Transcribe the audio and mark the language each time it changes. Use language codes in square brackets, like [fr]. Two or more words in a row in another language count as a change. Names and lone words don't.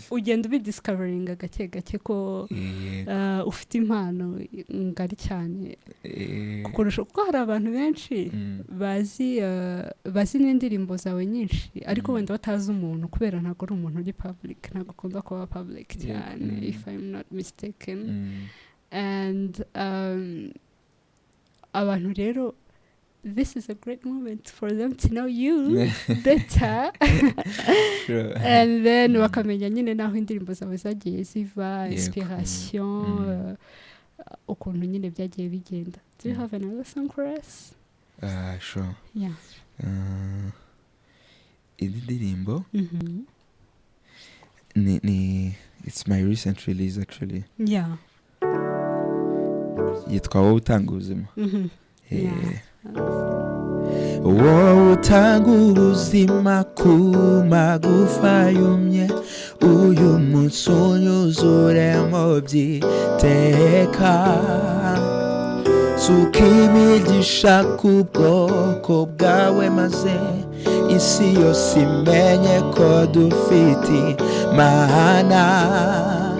[rw] Ugenda ubidiscoveringa gake gake ko ufite impano ngari cyane kukurusha, kuko hari abantu benshi bazi n'indirimbo zawe nyinshi ariko wenda batazi umuntu, kubera ntabwo ari umuntu uri public, ntabwo akunda kuba public cyane [en] if I'm not mistaken. [rw] And abantu rero, [en] this is a great moment for them to know you better. [rw] And then wakamenya nyine naho indirimbo zawe zagiye ziva, inspiration, ukuntu nyine byagiye bigenda. [en] Do you have another song for us? Sure. Yeah. [rw] Iyi ndirimbo ni [en] it's my recent release actually. [rw] Yeah. Yitwa Wowe Utanga Ubuzima. Wowe utanga ubuzima ku magufa yumye, uyu munsi unyuzuremo by'iteka, suka imigisha ku bwoko bwawe maze isi yose imenye ko dufite Imana.